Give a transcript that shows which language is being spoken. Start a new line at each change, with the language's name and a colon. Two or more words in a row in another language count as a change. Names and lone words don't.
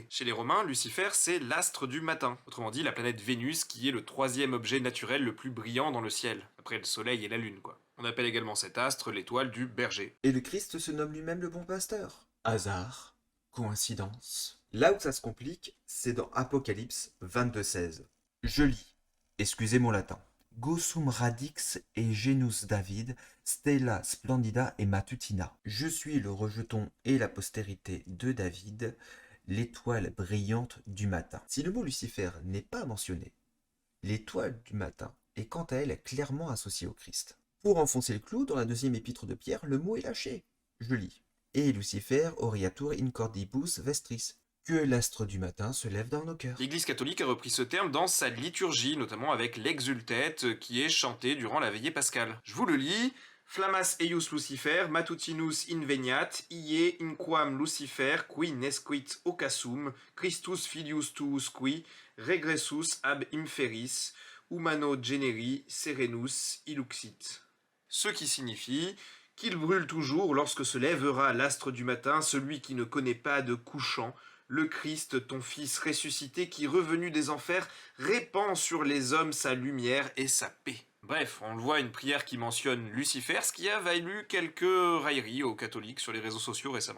French: Chez les Romains, Lucifer, c'est l'astre du matin. Autrement dit, la planète Vénus, qui est le troisième objet naturel le plus brillant dans le ciel, après le soleil et la lune, quoi. On appelle également cet astre l'étoile du berger. Et le Christ se nomme lui-même le bon pasteur. Hasard? Coïncidence? Là où ça se complique, c'est dans Apocalypse 22:16. Je lis, excusez mon latin.
Latin: Gossum radix et genus David, stella splendida et matutina.
French: Je suis le rejeton et la postérité de David, l'étoile brillante du matin. Si le mot Lucifer n'est pas mentionné, l'étoile du matin est quant à elle clairement associée au Christ. Pour enfoncer le clou, dans la deuxième épître de Pierre, le mot est lâché. Je lis.
Latin: Et Lucifer oriatur in cordibus vestris.
French: Que l'astre du matin se lève dans nos cœurs. L'Église catholique a repris ce terme dans sa liturgie, notamment avec l'exultète qui est chanté durant la veillée pascale. Je vous le lis.
Latin: Flammas eius Lucifer, matutinus inveniat, ie inquam Lucifer, qui nesquit occasum, Christus filius tuus qui, regressus ab inferis, humano generi serenus illuxit.
French: Ce qui signifie qu'il brûle toujours lorsque se lèvera l'astre du matin, celui qui ne connaît pas de couchant, le Christ, ton Fils ressuscité, qui, revenu des enfers, répand sur les hommes sa lumière et sa paix. Bref, on le voit, une prière qui mentionne Lucifer, ce qui a valu quelques railleries aux catholiques sur les réseaux sociaux récemment.